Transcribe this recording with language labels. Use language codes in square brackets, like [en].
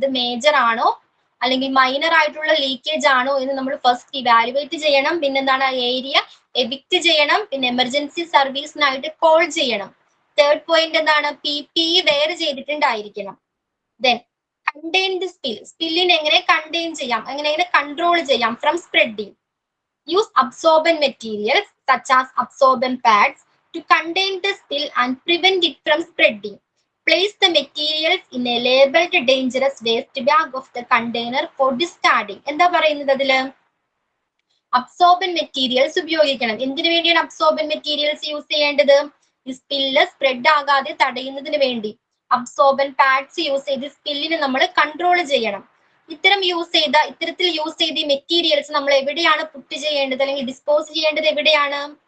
[ml] ഇത് മേജർ ആണോ അല്ലെങ്കിൽ മൈനർ ആയിട്ടുള്ള ലീക്കേജ് ആണോ എന്ന് നമ്മൾ ഫസ്റ്റ് ഇവാലുവേറ്റ് ചെയ്യണം. പിന്നെന്താണ്? ഏരിയ എവിക്റ്റ് ചെയ്യണം. പിന്നെ എമർജൻസി സർവീസിനായിട്ട് കോൾ ചെയ്യണം. തേർഡ് പോയിന്റ് എന്താണ്? PPE wear ചെയ്തിട്ടുണ്ടായിരിക്കണം. Then contain the സ്പില്ലിനെ എങ്ങനെ കണ്ടെയ്ൻ ചെയ്യാം, എങ്ങനെ കൺട്രോൾ ചെയ്യാം from spreading. [en] Use absorbent materials such as absorbent pads to contain the spill and prevent it from spreading. Place the materials in a labeled dangerous waste bag of the container for discarding. [ml] എന്താ പറയുന്നത് അതില്? Absorbent materials ഉപയോഗിക്കണം. എന്തിനു വേണ്ടിയാണ് absorbent materials use ചെയ്യേണ്ടത്? ഈ spill spread ആകാതെ തടയുന്നതിന് വേണ്ടി. അബ്സോർബന്റ് പാഡ്സ് യൂസ് ചെയ്ത് സ്പില്ലിനെ നമ്മൾ കൺട്രോൾ ചെയ്യണം. ഇത്തരത്തിൽ യൂസ് ചെയ്ത മെറ്റീരിയൽസ് നമ്മൾ എവിടെയാണ് പുട്ട് ചെയ്യേണ്ടത് അല്ലെങ്കിൽ ഡിസ്പോസ് ചെയ്യേണ്ടത്? എവിടെയാണ്?